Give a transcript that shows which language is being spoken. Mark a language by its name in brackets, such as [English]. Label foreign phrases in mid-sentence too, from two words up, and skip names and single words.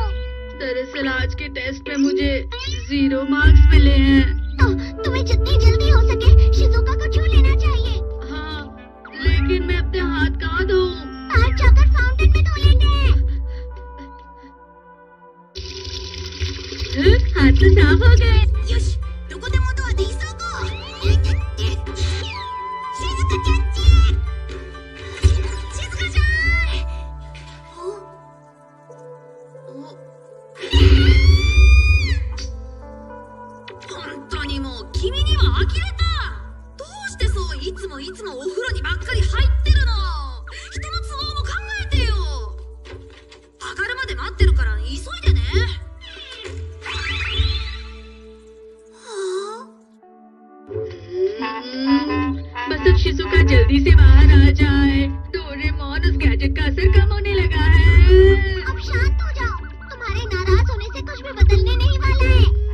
[Hindi] दरअसल आज के टेस्ट में मुझे 0 मार्क्स मिले हैं। तो तुम्हें जितनी जल्दी हो सके शिजुका को छू लेना चाहिए। हाँ, लेकिन मैं अपने हाथ कहाँ धोऊं? बाहर जाकर फाउंटेन में धो लेंगे। हाथ तो साफ हो गए। [Japanese] よし、どこでもドアで急ごう。静香ちゃんち。静香ちゃん。本当にもう君には呆れた。どうしてそういつもお風呂にばっかり入ってるの。人の都合も考えてよ。上がるまで待ってるから急いでね。 [Hindi] बस अब शिजुका जल्दी से बाहर आ जाए। डोरेमोन, उस गैजेट का असर कम होने लगा है। अब शांत हो जाओ। तुम्हारे नाराज होने से कुछ भी बदलने नहीं वाला है।